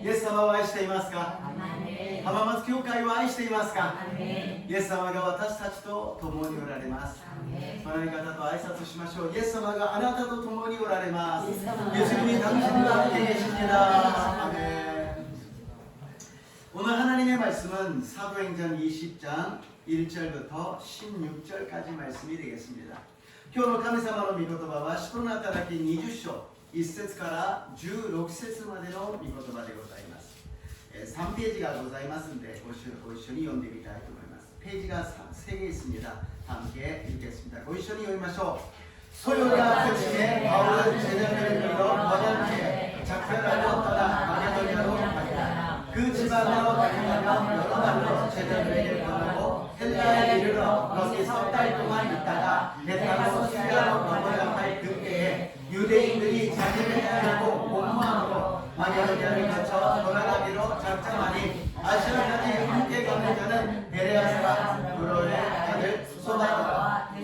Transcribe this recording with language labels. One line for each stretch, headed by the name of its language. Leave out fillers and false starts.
Japanese: イエス様を愛していますか？ン。アメン。浜松教会を愛していますか？アメン。イエス様が私たちと共におられます。アメン。隣の方と挨拶しましょう。イエス様があなたと共におられます。
Korean: 예수様. 예수님이 당신과 함께 계십니다. 아멘. 오늘 하나님의 말씀은 사도행전 20장 1절부터 16절까지 말씀이 되겠습니다.
Japanese: 今日の神様の御言葉は使徒の働き20章1節から16節までの御言葉でございます。 3ページがございますのでご一緒に読んでみたいと思います。ページが
Korean: 3개 있습니다.함께 읽겠습니다.
Japanese: ご一緒に読みましょう.
Korean: 소요가 끝에 바울은 제자들을 불러 번역해 작별하러 떠나 마게도냐로 갔다. 그 지방으로 다니며 여러 말로 제자들에게 전하고 헬라에 이르러 거기 석 달 동안 있다가 배 타고 시리아로 넘어가 할 그때에 유대인들이 자기를 해하려고 공모함으로 마게도냐를 거쳐 돌아가기로 작정하니 아시아까지 함께 가는 자는 베레아 사람 브로의 아들 소바와